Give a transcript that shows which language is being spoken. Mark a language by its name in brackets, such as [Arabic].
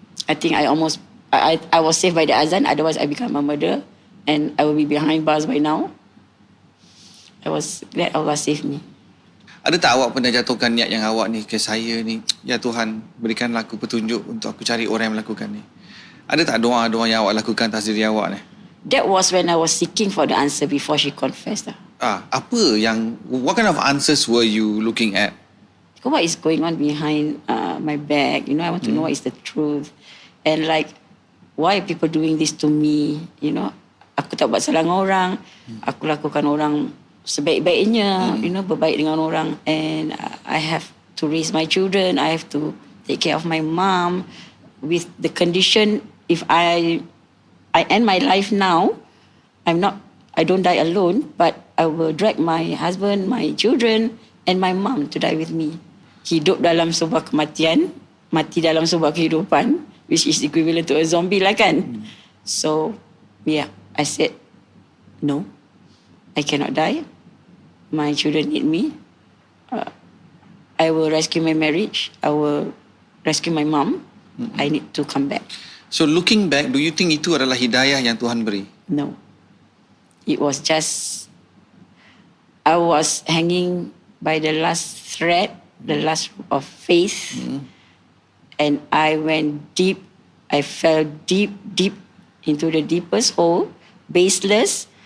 [English] I think I was saved by the azan. Otherwise I become a murderer and I will be behind bars by now. I was glad Allah saved me. [Malay] Ada tak awak pernah jatuhkan niat yang awak ni ke saya ni, ya Tuhan berikanlah aku petunjuk untuk aku cari orang yang melakukan ni? Ada tak doa-doa yang awak lakukan atas diri awak ni? [English] That was when I was seeking for the answer before she confessed. What kind of answers were you looking at? What is going on behind my back? I want to know what is the truth. And like, why are people doing this to me? [Malay] Aku tak buat salah dengan orang. Aku lakukan orang sebaik-baiknya, berbaik dengan orang. [English] And I have to raise my children. I have to take care of my mom. With the condition, if I end my life now, I don't die alone, but I will drag my husband, my children, and my mom to die with me. [Malay] Hidup dalam sebuah kematian, mati dalam sebuah kehidupan, [English] which is equivalent to a zombie [Malay] lah kan. [English] So, yeah, I said, no, I cannot die. My children need me. I will rescue my marriage. I will rescue my mom. I need to come back. So looking back, do you think [Malay] itu adalah hidayah yang Tuhan beri? [English] No. It was just, I was hanging by the last thread, the last of faith. And I went deep. I fell deep into the deepest hole, baseless.